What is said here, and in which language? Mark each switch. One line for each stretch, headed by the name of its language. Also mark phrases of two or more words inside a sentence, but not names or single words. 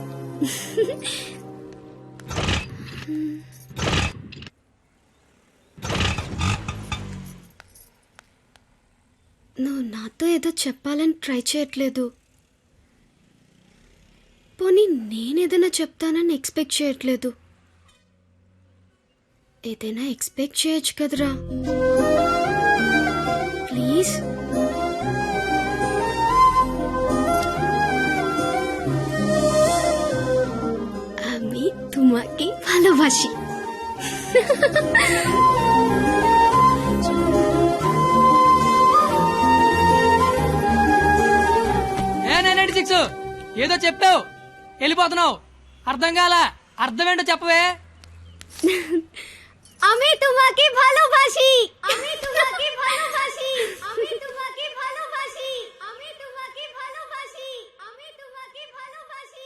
Telugu: నువ్వు నాతో ఏదో చెప్పాలని ట్రై చేయట్లేదు. పోనీ నేనేదైనా చెప్తానని ఎక్స్పెక్ట్ చేయట్లేదు. ఏదైనా ఎక్స్పెక్ట్ చేయొచ్చు కదరా, ప్లీజ్.
Bangla: আমি তোমাকে ভালোবাসি.
Telugu: ఏ 996 ఏదో చెప్పావు, వెళ్ళిపోతున్నావు. అర్థం కాల, అర్థం ఏంటో చెప్పవే.
Bangla: আমি তোমাকে ভালোবাসি. আমি তোমাকে ভালোবাসি. আমি তোমাকে ভালোবাসি. আমি তোমাকে ভালোবাসি. আমি তোমাকে ভালোবাসি.